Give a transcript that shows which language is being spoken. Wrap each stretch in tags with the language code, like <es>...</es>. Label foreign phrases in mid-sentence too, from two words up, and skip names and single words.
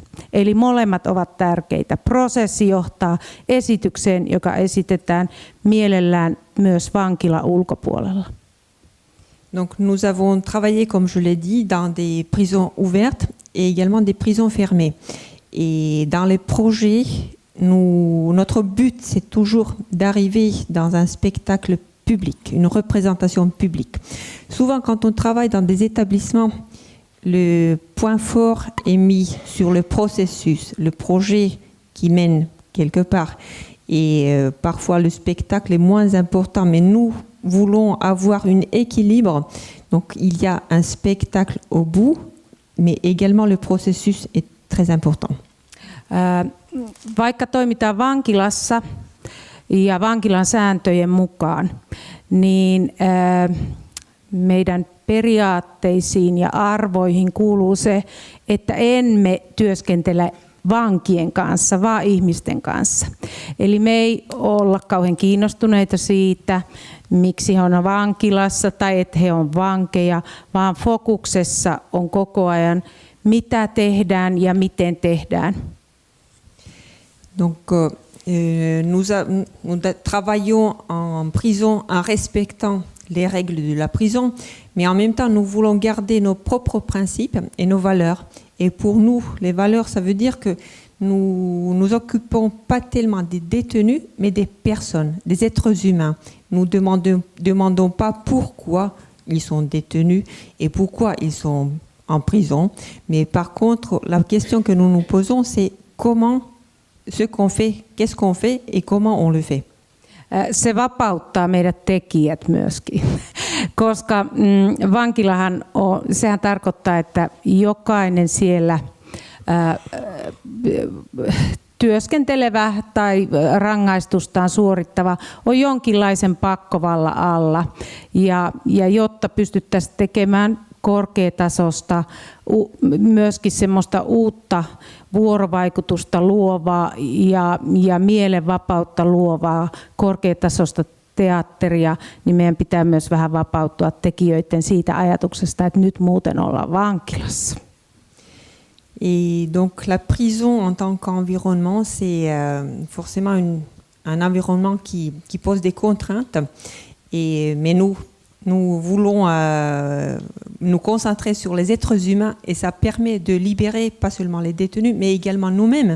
<fi>Eli molemmat ovat tärkeitä. Prosessi johtaa esitykseen, joka esitetään mielellään myös vankila ulkopuolella.</fi> <fr>Donc nous avons travaillé, comme je l'ai dit, dans des prisons ouvertes et également des prisons fermées. Et dans les projets, notre but, c'est toujours d'arriver dans un spectacle public, une représentation publique. Souvent, quand on travaille dans des établissements, le point fort est mis sur le processus, le projet qui mène quelque part. Et parfois, le spectacle est moins important, mais nous voulons avoir un équilibre. Donc, il y a un spectacle au bout, mais également le processus est très important.</fr> <fi>Vaikka toimitaan vankilassa ja vankilan sääntöjen mukaan, niin meidän periaatteisiin ja arvoihin kuuluu se, että emme työskentele vankien kanssa, vaan ihmisten kanssa. Eli me ei olla kauhean kiinnostuneita siitä, miksi he on vankilassa tai että he on vankeja, vaan fokuksessa on koko ajan, mitä tehdään ja miten tehdään.</fi> <fr>Donc, nous travaillons en prison en respectant les règles de la prison, mais en même temps, nous voulons garder nos propres principes et nos valeurs. Et pour nous, les valeurs, ça veut dire que nous nous occupons pas tellement des détenus, mais des personnes, des êtres humains. Nous demandons pas pourquoi ils sont détenus et pourquoi ils sont en prison, mais par contre, la question que nous nous posons, c'est comment ce qu'on fait, qu'est-ce qu'on fait et comment on le fait.</fr> <fi>Se vapauttaa meidät tekijät myöskin, koska vankilahan sehän tarkoittaa, että jokainen siellä työskentelevä tai rangaistustaan suorittava on jonkinlaisen pakkovallan alla. Ja jotta pystyttäisiin tekemään korkeatasosta, myöskin semmoista uutta vuorovaikutusta luovaa ja mielenvapautta luovaa korkeatasosta teatteria, niin meidän pitää myös vähän vapautua tekijöiden siitä ajatuksesta, että nyt muuten ollaan vankilassa.</fi> <fr>Et donc la prison en tant qu'environnement, c'est forcément un environnement qui pose des contraintes. Mais nous voulons nous concentrer sur les êtres humains et ça permet de libérer pas seulement les détenus, mais également nous-mêmes.</fr>